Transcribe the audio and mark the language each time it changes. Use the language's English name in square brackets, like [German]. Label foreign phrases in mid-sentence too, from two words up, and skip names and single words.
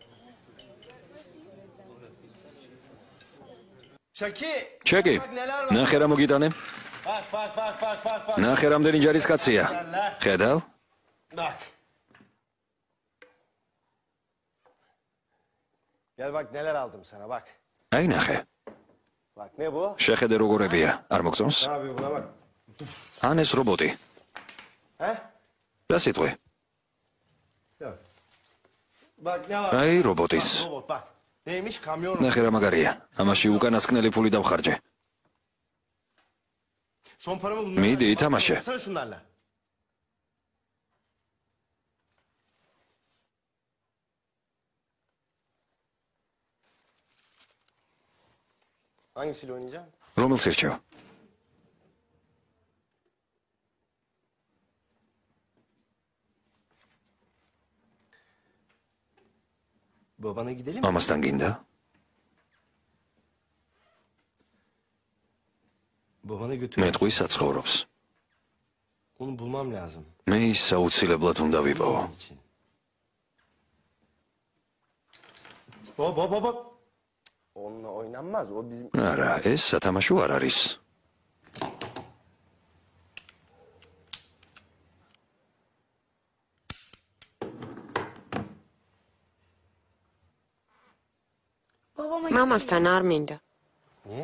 [Georgian] ჩეკი. ნახე რა მოგიტანე? ნახე რამდენი ჯარისკაცია. ხედავ? [Turkish] Gel bak neler aldım sana bak. [Georgian] აი ნახე. [Turkish] Bak ne bu? [Georgian] შეხედე როგორებია. არ მოგწონს? [Turkish] Ne yapıyor buna bak. [Georgian] ან ეს რობოტი. He? რა სიტყვი? [Turkish] Yok. Bak ne var? [Georgian] აი რობოტის. [Turkish] Robot bak. Neymiş kamyon? [Georgian] ნახე რა მაგარია. ამაში უკანასკნელი ფული დავხარჯე. [Turkish] Son paramı bunlarla. [Georgian] მიდი, ითამაშე. [Turkish] Sana şunlarla. Hangisiyle oynayacağım? [Georgian] რომელს ერჩევ? [Turkish] Babana gidelim mi? [Georgian] ამასთან გინდა? [Turkish] Babana götür. [Georgian] მეტყვი საცხოვრობს. [Turkish] Onu bulmam lazım. [Georgian] მე ის საუცილებლად უნდა ვიპოვო. [Turkish] Onun için. Hop hop hop hop. Onunla oynanmaz. O bizim... [Georgian] არა, ეს სათამაშო არ არის. მამასთან არ მინდა. [Turkish] Niye?